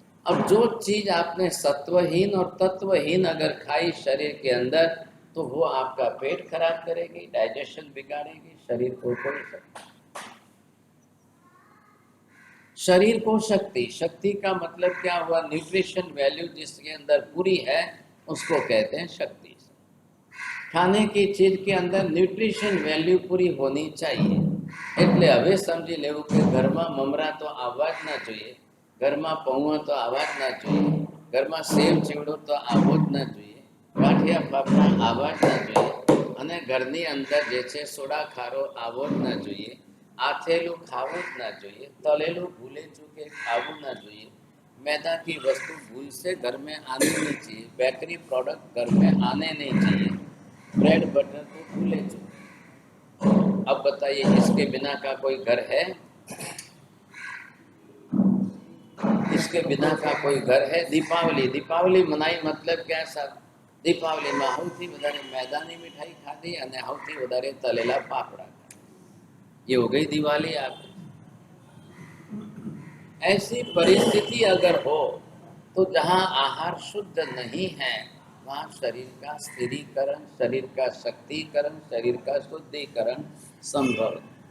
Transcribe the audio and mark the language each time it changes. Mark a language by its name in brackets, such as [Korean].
[Hindi] अब जो चीज आपने सत्वहीन और तत्वहीन अगर खाई शरीर के अंदर तो वो आपका पेट खराब करेगी, डाइजेशन बिगाड़ेगी, शरीर को कोई सकता। शरीर को शक्ति, शक्ति का मतलब क्या हुआ? न्यूट्रिशन वैल्यू जिसके अंदर पूरी है उसको कहते हैं शक्ति। खाने की चीज के अंदर न्यूट्रिशन वैल्यू पूरी होनी चाहिए। [Gujarati] એટલે હવે સમજી લેવું કે ઘરમાં મમરા તો આવવા જ ના જોઈએ, ઘરમાં પૌવા તો આવવા જ ના જોઈએ, ઘરમાં સેવ ચીવડો તો આવવો જ ના જોઈએ, ગાંઠિયા ફાફડા આવવા જ ના જોઈએ, અને ઘરની અંદર જે છે સોડા ખારો આવો જ ના જોઈએ, આથેલું ખાવું જ ના જોઈએ, તળેલું ભૂલે ચૂકે ખાવું ના જોઈએ, [Hindi] मैदा की वस्तु भूल से घर में आने नहीं चाहिए, बेकरी प्रोडक्ट घर में आने नहीं चाहिए, ब्रेड बटर को भूले चूके। अब बताइए इसके बिना का कोई घर है? इसके बिना का कोई घर है? दीपावली मनाई मतलब क्या सर? दीपावली में [Gujarati] સૌથી વધારે मैदानी मिठाई खाधी અને સૌથી વધારે તળેલા પાપડા ખાધા। [Hindi] ये हो गई दिवाली। आप ऐसी परिस्थिति अगर हो तो जहाँ आहार शुद्ध नहीं है वहाँ शरीर का स्थिरीकरण, शरीर का शक्तिकरण, शरीर का शुद्धिकरण संभव है।